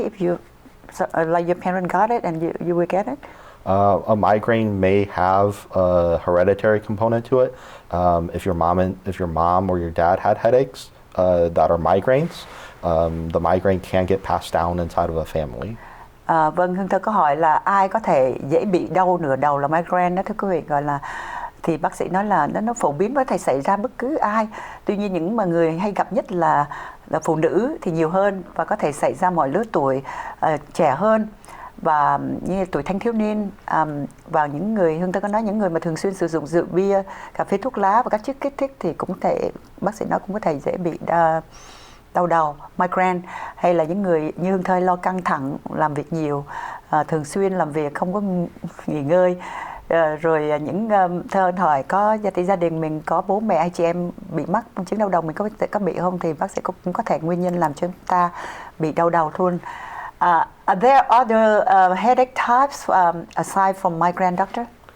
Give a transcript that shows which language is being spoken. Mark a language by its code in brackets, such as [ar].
[en] If you, like your parent got it and you will get it? A migraine may have a hereditary component to it. If your mom or your dad had headaches that are migraines, the migraine can get passed down inside of a family. [vi] Vâng, Hương Thơ có hỏi là ai có thể dễ bị đau nửa đầu là migraine đó thưa quý vị, gọi là thì bác sĩ nói là nó phổ biến, có thể xảy ra bất cứ ai. Tuy nhiên những mà người hay gặp nhất là phụ nữ thì nhiều hơn, và có thể xảy ra mọi lứa tuổi, trẻ hơn và như tuổi thanh thiếu niên, và những người, Hương Thơ có nói những người mà thường xuyên sử dụng rượu bia, cà phê, thuốc lá và các chất kích thích thì cũng thể, bác sĩ nói cũng có thể dễ bị đau đầu, migraine. Hay là những người như Hương Thơ lo căng thẳng, làm việc nhiều, thường xuyên làm việc không có nghỉ ngơi. Rồi những Thơ hỏi có gia đình mình có bố mẹ hay chị em bị mắc chứng đau đầu, mình có bị không, thì bác sĩ cũng có thể nguyên nhân làm cho chúng ta bị đau đầu luôn. [en] Are there other headache types aside from migraine, doctor?